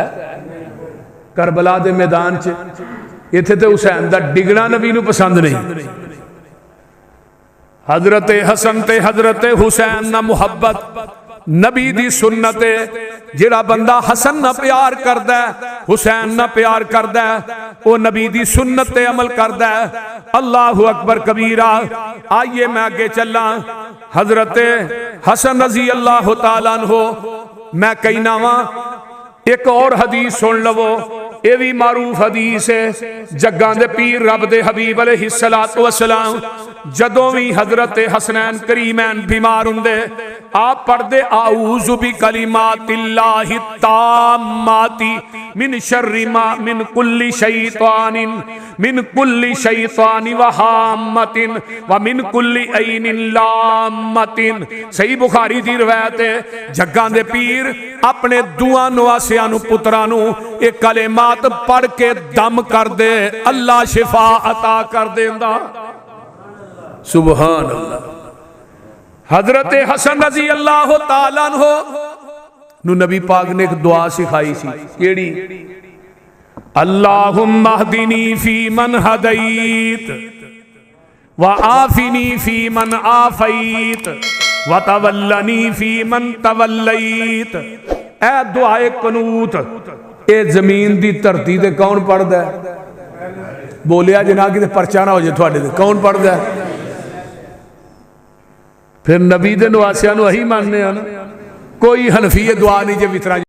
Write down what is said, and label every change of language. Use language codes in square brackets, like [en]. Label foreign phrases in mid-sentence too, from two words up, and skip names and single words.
[pa] کربلا دے میدان چ ایتھے تے حسین دا ڈگنا نبی نوں پسند نہیں. حضرت حسن تے حضرت حسین نا محبت نبی دی سنت ہے. جہڑا بندہ حسن نا پیار کردا ہے، حسین نا پیار کردا ہے، وہ نبی دی سنت تے عمل کردا ہے. [ar] الله أكبر كبيرا. [ur] آئیے میں آگے چلا. [pa] حضرت حسن [ar] رضي الله تعالى عنه [pa] میں کہنا وا ایک اور حدیث سن لوو، یہ بھی معروف حدیث ہے. جگاں دے پیر رب دے حبیب [ar] عليه الصلاة والسلام [pa] جدوں بھی حضرت حسنین کریمین بیمار ہندے آپ پڑھدے [ar] أعوذ بكلمات الله التامة من شر ما من كل شيطان وهامة ومن كل عين لامة. [pa] صحیح بخاری دی روایت ہے. جگاں دے پیر اپنے دعا نواسیاں نوں پتراں نوں یہ کلمات پڑھ کے دم کر دے، اللہ شفا عطا کر دیندا. [ar] سبحان الله. [pa] حضرت حسن [ar] رضي الله تعالى عنه [pa] نوں نبی پاک نے ایک دعا سکھائی سی، کیہڑی? [ar] اللهم اهدني فيمن هديت وعافني فيمن عافيت وتولني فيمن توليت. [pa] اے دعائے قنوت اے زمین دی دھرتی تے کون پڑھدا ہے? بولیا جنا کہ پرچہ نہ ہو جائے تہاڈے تے، کون پڑھدا ہے? فیر نبی دے نواسیاں نوں اہی مانن آ نا. کوئی حنفی دعا نہیں جے وترا